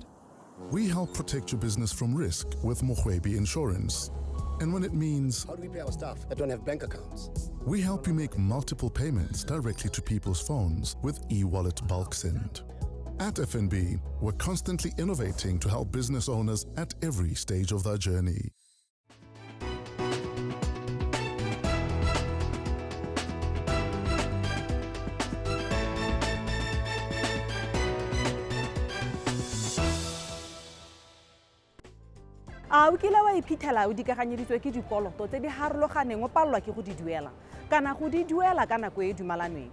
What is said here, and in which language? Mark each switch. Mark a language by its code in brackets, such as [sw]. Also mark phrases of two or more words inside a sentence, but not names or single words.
[en] we help protect your business from risk with Mohwebi Insurance. And when it means How do we pay our staff that don't have bank accounts? we help you make multiple payments directly to people's phones with e-wallet bulk send. At FNB, we're constantly innovating to help business owners at every stage of their journey. [tn] A o kile wa iphitlhela o dikaganyeditswe ke dikoloto tse di harologaneng o palelwa ke go di duela kana go di duela ka nako e dumalaneng.